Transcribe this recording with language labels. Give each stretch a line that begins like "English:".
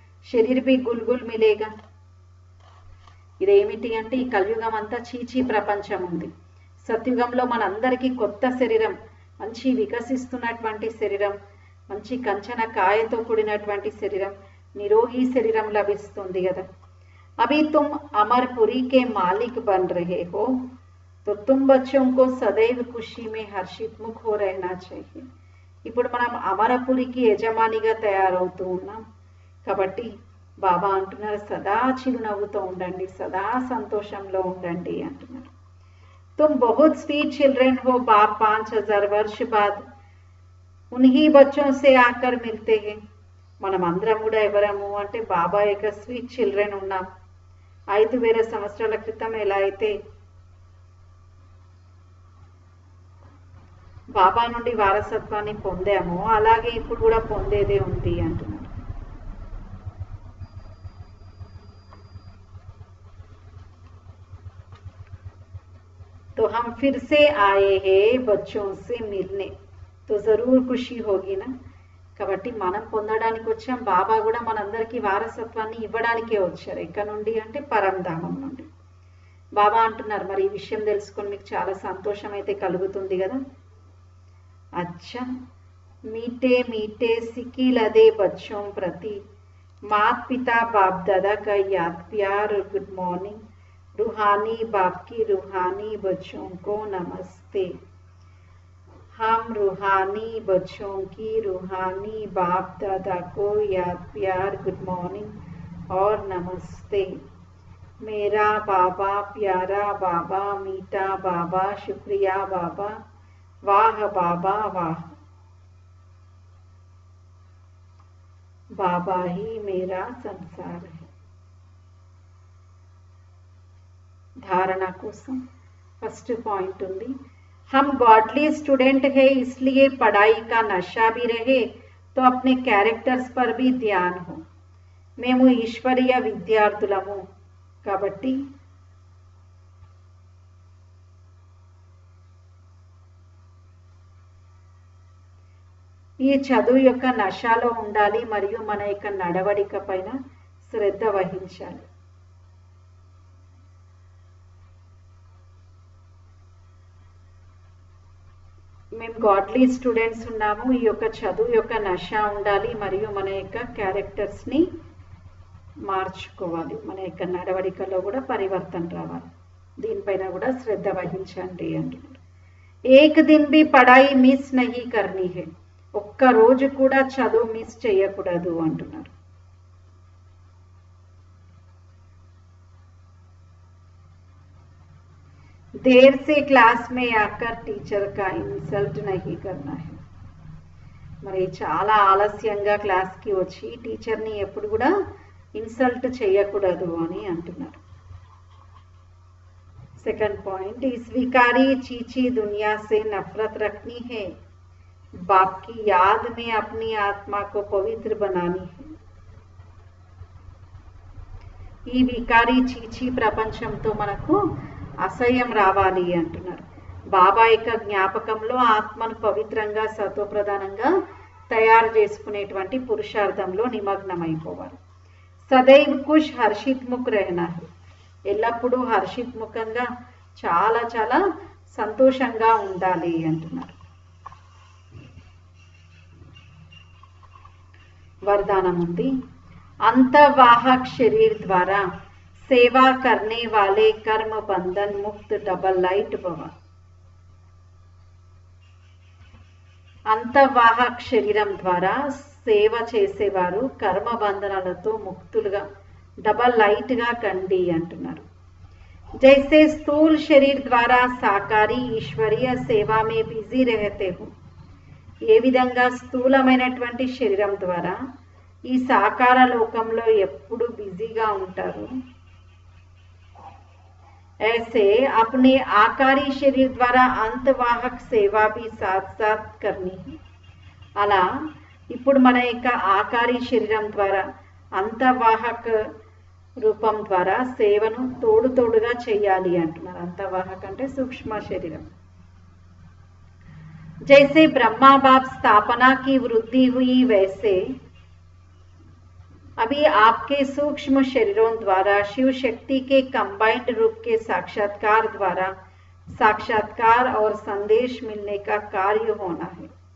Hindi: శరీర్ भी గుల్గుల్ మిలేగా.
Telugu: ఇదేమిటి అంటే ఈ కలియుగం అంతా చీచీ ప్రపంచం ఉంది. సత్యుగంలో మనందరికీ కొత్త శరీరం, మంచి వికసిస్తున్నటువంటి శరీరం, మంచి కంచన కాయతో కూడినటువంటి శరీరం, నిరోగి శరీరం లభిస్తుంది కదా.
Hindi: अभी तुम अमरपुरी के मालिक बन रहे हो तो तुम बच्चों को सदैव खुशी में हर्षित मुख हो रहना चाहिए.
Telugu: ఇప్పుడు మనం అమరపురికి యజమానిగా తయారవుతూ ఉన్నాం కాబట్టి బాబా అంటున్నారు సదా చిరునవ్వుతో ఉండండి, సదా సంతోషంలో ఉండండి అంటున్నారు.
Hindi: तुम बहुत स्वीट चिल्ड्रन हो, बाप 5000 वर्ष बाद उन्हीं बच्चों से आकर मिलते हैं.
Telugu: మనం అందరం కూడా ఎవరము అంటే బాబా యొక్క స్వీట్ చిల్డ్రన్ ఉన్నాం. 5000 సంవత్సరాల క్రితం ఎలా అయితే బాబా నుండి వారసత్వాన్ని పొందామో అలాగే ఇప్పుడు కూడా పొందేదే ఉంది అంటున్నారు.
Hindi: तो हम फिर से आए हैं बच्चों से मिलने तो जरूर खुशी होगी ना.
Telugu: కాబట్టి మనం పొందడానికి వచ్చాం, బాబా కూడా మనందరికీ వారసత్వాన్ని ఇవ్వడానికే వచ్చారు. ఇక్కడ నుండి అంటే పరంధామం నుండి. బాబా అంటున్నారు మరి ఈ విషయం తెలుసుకొని మీకు చాలా సంతోషం అయితే కలుగుతుంది కదా.
Hindi: अच्छा मीठे मीठे सिकी लदे बच्चों प्रति मात पिता बाप दादा का याद प्यार और गुड मॉर्निंग. रूहानी बाप की रूहानी बच्चों को नमस्ते. हम रूहानी बच्चों की रूहानी बाप दादा को याद प्यार गुड मॉर्निंग और नमस्ते. मेरा बाबा प्यारा बाबा मीठा बाबा शुक्रिया बाबा वाह बाबा वाह. बाबा ही मेरा संसार है. धारणा
Telugu: కోసం
Hindi: फर्स्ट पॉइंट
Telugu: ఉంది.
Hindi: हम गॉडली स्टूडेंट है इसलिए पढ़ाई का नशा भी रहे तो अपने कैरेक्टर्स पर भी ध्यान हो.
Telugu: మేము ఈశ్వరీయ విద్యార్థులము కాబట్టి ఈ చదువు యొక్క నశాలో ఉండాలి మరియు మన యొక్క నడవడిక పైన శ్రద్ధ వహించాలి. మేము గాడ్లీ స్టూడెంట్స్ ఉన్నాము, ఈ యొక్క చదువు యొక్క నశ ఉండాలి మరియు మన యొక్క క్యారెక్టర్స్ని మార్చుకోవాలి, మన యొక్క నడవడికలో కూడా పరివర్తన రావాలి. దీనిపైన కూడా శ్రద్ధ వహించండి అంటున్నారు.
Hindi: ఏక్ దిన్ బి పడాయి మిస్ నహీ కర్నీ హై.
Telugu: ఒక్క రోజు కూడా చదువు మిస్ చేయకూడదు అంటున్నారు.
Hindi: देर से क्लास में आकर टीचर का इंसल्ट नहीं करना है.
Telugu: మరి చాలా ఆలస్యంగా క్లాస్కి వచ్చి టీచర్ని ఎప్పుడు కూడా ఇన్సల్ట్ చేయకూడదు అని అంటున్నారు.
Hindi: सेकंड पॉइंट इस विकारी चीची दुनिया से नफरत रखनी है. बाप की याद में अपनी आत्मा को पवित्र बनानी है.
Telugu: ఈ వికారి చీచీ ప్రపంచంతో మనకు అసహ్యం రావాలి అంటున్నారు. బాబా యొక్క జ్ఞాపకంలో ఆత్మను పవిత్రంగా సత్వప్రధానంగా తయారు చేసుకునేటువంటి పురుషార్థంలో నిమగ్నమైపోవాలి.
Hindi: సదైవ్ ఖుష్ హర్షిత్ ముఖ్ రహనా హై.
Telugu: ఎల్లప్పుడూ హర్షిత్ ముఖంగా చాలా చాలా సంతోషంగా ఉండాలి అంటున్నారు. వరదానం ఉంది.
Hindi: अंतवाहक शरीर द्वारा सेवा करने वाले कर्म बंधन मुक्त डबल लाइट भव.
Telugu: అంతవాహక్ శరీరం ద్వారా సేవ చేసేవారు కర్మ బంధనాలతో ముక్తులుగా డబల్ లైట్ గా కండి అంటున్నారు.
Hindi: जैसे स्थूल शरीर द्वारा साकारी ईश्वरीय सेवा में बिजी रहते हो.
Telugu: ఏ విధంగా స్థూలమైనటువంటి శరీరం ద్వారా ఈ సాకార లోకంలో ఎప్పుడు బిజీగా ఉంటారు.
Hindi: ऐसे अपने आकारी शरीर द्वारा अंतवाहक सेवा भी साथ साथ करनी है.
Telugu: అలా ఇప్పుడు మన యొక్క ఆకారి శరీరం ద్వారా అంతవాహక రూపం ద్వారా సేవను తోడు తోడుగా చేయాలి అంటున్నారు. అంతవాహక అంటే సూక్ష్మ శరీరం.
Hindi: जैसे ब्रह्मा बाप स्थापना की वृद्धि हुई वैसे अभी आपके सूक्ष्म शरीरों द्वारा शिव शक्ति के कंबाइंड रूप के साक्षात्कार द्वारा साक्षात्कार और संदेश मिलने का कार्य होना है।